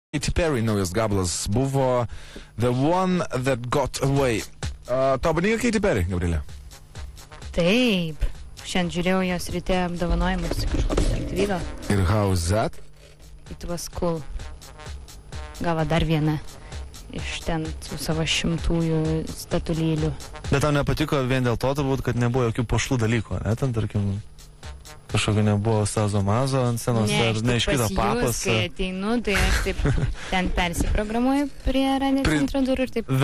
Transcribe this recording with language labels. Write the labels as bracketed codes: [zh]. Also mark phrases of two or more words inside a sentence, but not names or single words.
[lt] Katy Perry naujas gabalas buvo The One That Got Away. Tau patinka Katy Perry, Gabrielė? Taip. Šiandien žiūrėjau jos ryte apdovanojimus kažkoks atvyko. [en] Ir how's that? It was cool. [lt] Gavo dar vieną iš ten su savo 100 statulėlių. Bet tau nepatiko vien dėl to, turbūt, kad nebuvo jokių pošlų dalykų, ne? Ten, tarkim, kažkokio nebuvo sazomazo ant scenos, ar neiškito papas. Kai ateinu, tai aš taip ten persiprogramuoju prie Radio centro durų ir taip.